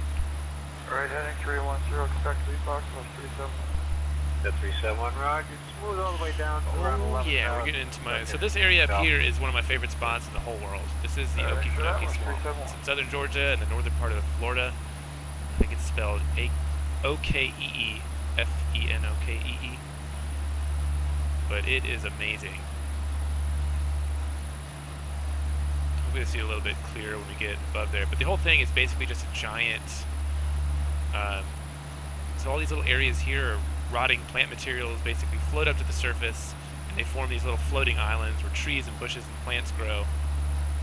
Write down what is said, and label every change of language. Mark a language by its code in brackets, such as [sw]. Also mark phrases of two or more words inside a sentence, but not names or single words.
[en] Right heading 310, expect lead box on 37. The 371, Roger, smooth all the way down to around 11. Yeah, we're getting into my... So this area up here is one of my favorite spots in the whole world. This is the Okefenokee Swamp. It's in southern Georgia and the northern part of Florida. I think it's spelled O-K-E-E, F-E-N-O-K-E-E. But it is amazing. Hopefully you'll see a little bit clearer when we get above there. But the whole thing is basically just a giant... so all these little areas here are rotting plant materials basically float up to the surface, and they form these little floating islands where trees and bushes and plants grow.